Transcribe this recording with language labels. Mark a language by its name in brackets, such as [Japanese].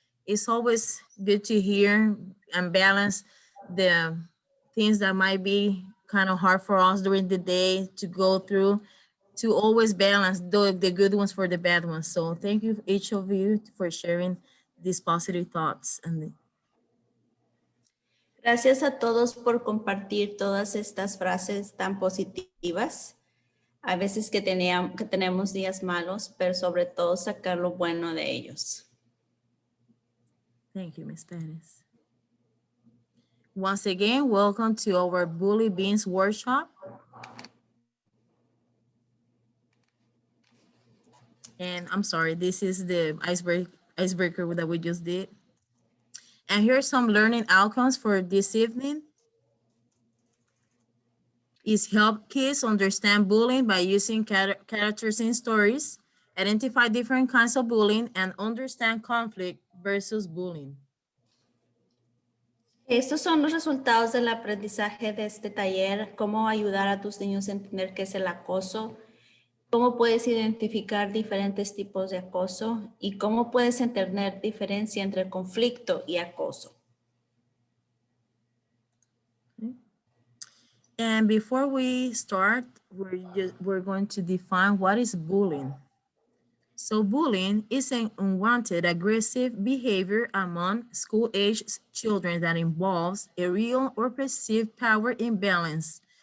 [English] It's always good to hear and balance the things that might be kind of hard for us during the day to go through, to always balance the good ones for the bad ones. So thank you each of you for sharing these positive thoughts. And [Spanish] Gracias a todos por compartir todas estas frases tan positivas. A veces que tenemos días malos, pero sobre todo sacar lo bueno de ellos. [English] thank you, Ms. Perez. Once again, welcome to our Bully Beans workshop. And I'm sorry, this is the icebreaker that we just did. And here's some learning outcomes for this evening. Is help kids understand bullying by using characters in stories, identify different kinds of bullying, and understand conflict versus bullying. [Spanish] Estos son los resultados del aprendizaje de este taller, cómo ayudar a tus niños a entender qué es el acoso, cómo puedes identificar diferentes tipos de acoso y cómo puedes entender diferencia entre conflicto y acoso. [English] And before we start, we're going to define what is bullying. So bullying is an unwanted aggressive behavior among school-aged children that involves a real or perceived power imbalance.